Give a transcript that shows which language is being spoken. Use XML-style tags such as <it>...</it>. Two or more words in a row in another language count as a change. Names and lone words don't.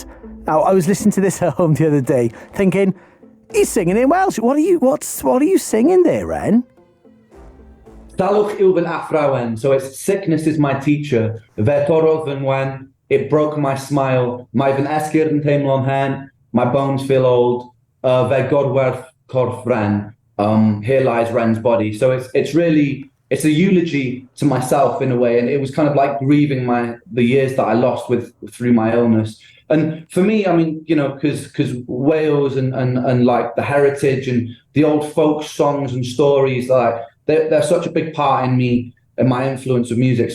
<en>Now, I was listening to this at home the other day, thinking, he's singing in Welsh. What are you singing there, Ren?</en> <cy>Salwch yw fy athrawon.</cy> <en>So it's sickness is my teacher.</en> <cy>Fe torodd fy ngwen.</cy> <en>It broke my smile.</en> <cy>Mae fy esgyrn yn teimlo'n hen.</cy> <en>My bones feel old.</en> <cy>Fe godwerth corff Ren.</cy> <en>Here lies Ren's body. So it's a eulogy to myself in a way, and it was kind of like grieving the years that I lost through my illness. And for me, I mean, you know, because Wales and like the heritage and the old folk songs and stories, like they're such a big part in me and my influence of music.</en>